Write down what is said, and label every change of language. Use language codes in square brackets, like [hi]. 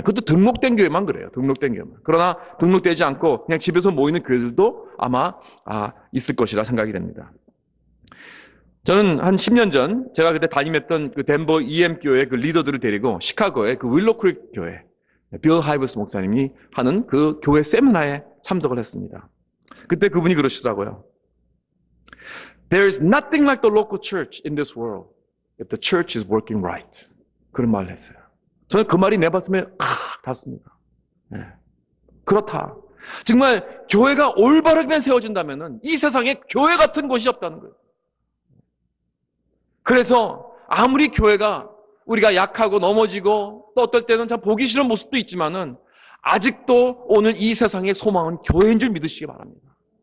[ko] 그것도 등록된 교회만 그래요. 등록된 교회만. 그러나 등록되지 않고 그냥 집에서 모이는 교회들도 아마 있을 것이라 생각이 됩니다. 저는 한 10년 전 제가 그때 담임했던 그 덴버 EM 교회 그 리더들을 데리고 시카고의 그 윌로크릭 교회 빌 하이버스 목사님이 하는 그 교회 세미나에 참석을 했습니다. 그때 그분이 그러시더라고요. [en] There is nothing like the local church in this world if the church is working right. [ko] 그런 말을 했어요. 저는 그 말이 내 가슴에 닿습니다. 네. 그렇다. 정말 교회가 올바르게 세워진다면 이 세상에 교회 같은 곳이 없다는 거예요. 그래서 아무리 교회가 우리가 약하고 넘어지고 또 어떨 때는 참 보기 싫은 모습도 있지만은 아직도 오늘 이 세상의 소망은 교회인 줄 믿으시기 바랍니다.